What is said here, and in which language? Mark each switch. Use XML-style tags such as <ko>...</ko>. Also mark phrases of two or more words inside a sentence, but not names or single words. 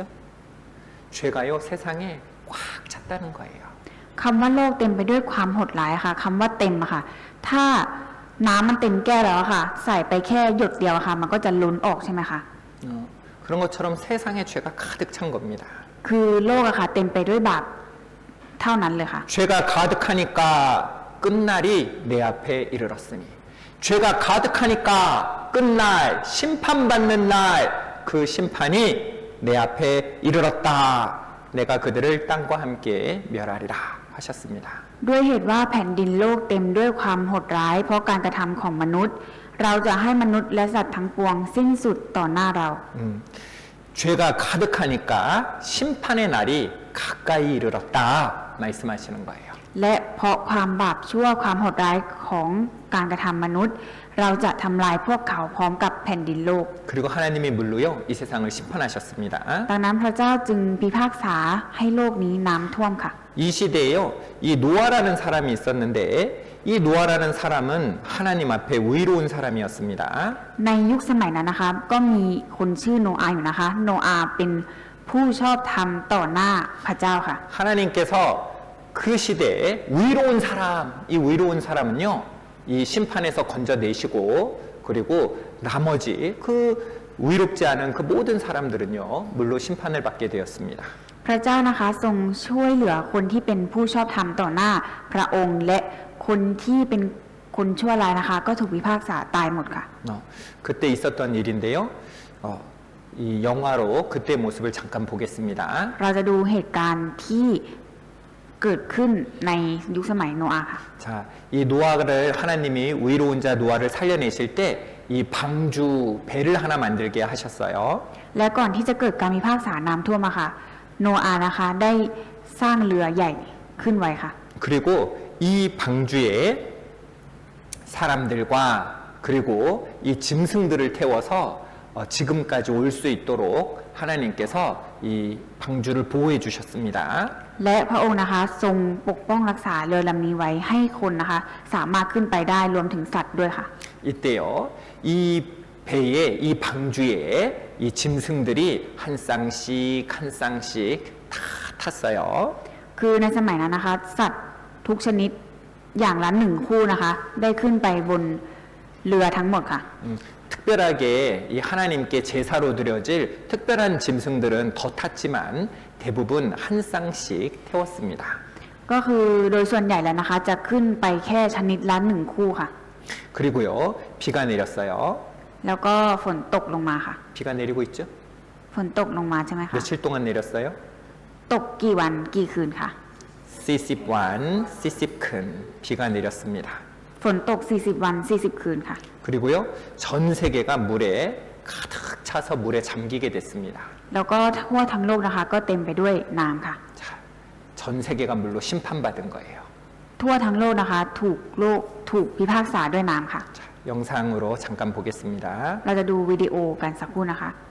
<ko>죄가요 세상에 꽉 찼다는 거예요.</ko> <th>คำว่าโลกเต็มไปด้วยความโหดร้ายค่ะคำว่าเต็มอะค่ะ ถ้าน้ำมันเต็มแก้วแล้วอะค่ะ ใส่ไปแค่หยดเดียวอะค่ะ มันก็จะล้นออกใช่ไหมคะ</th> <ko>그런 것처럼 세상에 죄가 가득 찬 겁니다.</ko> <th>คือโลกอะค่ะ เต็มไปด้วยบาปเท่านั้นเลยค่ะ</th> <ko>죄가 가득하니까 끝날이 내 앞에 이르렀으니 죄가 가득하니까 끝날 심판받는 날 그 심판이 내 앞에 이르렀다. 내가 그들을 땅과 함께 멸하리라 하셨습니다.</ko> <th>ด้วยเหตุว่าแผ่นดินโลกเต็มด้วยความโหดร้าย เพราะการกระทำของมนุษย์ เราจะให้มนุษย์และสัตว์ทั้งปวงสิ้นสุดต่อหน้าเรา</th> <ko>죄가 가득하니까 심판의 날이 가까이 이르렀다 말씀하시는 거예요.</ko> <th>และเพราะความบาปชั่วความโหดร้ายของการกระทำมนุษย์ เราจะทำลายพวกเขาพร้อมกับแผ่นดินโลก</th> <ko>그리고 하나님이 물로요 이 세상을 심판하셨습니다.</ko> <th>ดังนั้นพระเจ้าจึงพิพากษาให้โลกนี้น้ำท่วมค่ะ</th> <ko>이 시대에요 이 노아라는 사람이 있었는데 이 노아라는 사람은 하나님 앞에 의로운 사람이었습니다.</ko> <th>ในยุคสมัยนั้นนะคะก็มีคนชื่อโนอาห์อยู่นะคะ โนอาห์เป็นผู้ชอบธรรมต่อหน้าพระเจ้าค่ะ</th> <ko>하나님께서 그 시대에 의로운 사람, 이 의로운 사람은요, 이 심판에서 건져내시고, 그리고 나머지 그 의롭지 않은 그 모든 사람들은요, 물로 심판을 받게 되었습니다.</ko> <th>พระเจ้านะคะทรงช่วยเหลือคนที่เป็นผู้ชอบธรรมต่อหน้าพระองค์และคนที่เป็นคนชั่วร้ายนะคะก็ถูกพิพากษาตายหมดค่ะ</th> <ko>그때 있었던 일인데요. 이 영화로 그때 모습을 잠깐 보겠습니다.</ko> <th>เราจะดูเหตุการณ์ที่เกิดขึ้นในยุคสมัยโนอาห์ค่ะ</th> <ko>자, 이 노아를 하나님이 의로운 자 노아를 살려내실 때 이 방주 배를 하나 만들게 하셨어요.</ko> <th>และก่อนที่จะเกิดการพิพากษาน้ำท่วมอะค่ะโนอาห์นะคะได้สร้างเรือใหญ่ขึ้นไว้ค่ะ</th> <ko>그리고 이 방주에 사람들과 그리고 이 짐승들을 태워서 지금까지 올 수 있도록 하나님께서 이 방주를 보호해 주셨습니다.</ko> <th>และพระองค์นะคะทรงปกป้องรักษาเรือลำนี้ไว้ให้คนนะคะสามารถขึ้นไปได้รวมถึงสัตว์ด้วยค่ะ</th> <ko>이때요, 이 배에 이 방주에 이 짐승들이 한 쌍씩 한 쌍씩 다 탔어요.</ko> <th>คือในสมัยนั้นนะคะสัตว์ทุกชนิดอย่างละหนึ่งคู่นะคะได้ขึ้นไปบนเรือทั้งหมดค่ะ</th> <ko>특별하게 이 하나님께 제사로 드려질 특별한 짐승들은 더 탔지만 대부분 한 쌍씩 태웠습니다.</ko> <th>ก็คือโดยส่วนใหญ่แล้วนะคะจะขึ้นไปแค่ชนิดละหนึ่งคู่ค่ะ</th> <ko>그리고요, 비가 내렸어요.</ko> <th>แล้วก็ฝนตกลงมาค่ะ</th> <ko>비가 내리고 있죠?</ko> <th>ฝนตกลงมาใช่ไหมคะ</th> <ko>며칠 동안 내렸어요?</ko> <th>ตกกี่วันกี่คืนค่ะ</th> <ko>40완, 40큰 비가 내렸습니다.</ko> <th>ฝนตก40วัน40คืนค่ะ</th> <ko>그리고요, 전 세계가 물에 가득 차서 물에 잠기게 됐습니다.</ko> <th>แล้วก็ทั่วทั้งโลกนะคะก็เต็มไปด้วยน้ำค่ะ</th> <ko>자, 전 세계가 물로 심판받은 거예요.</ko> <th>ทั่วทั้งโลกนะคะถูกพิพากษาด้วยน้ำค่ะ</th> <ko>자, 영상으로 잠깐 보겠습니다.</ko> <th>เราจะดูวิดีโอกันสักครู่นะคะ</th>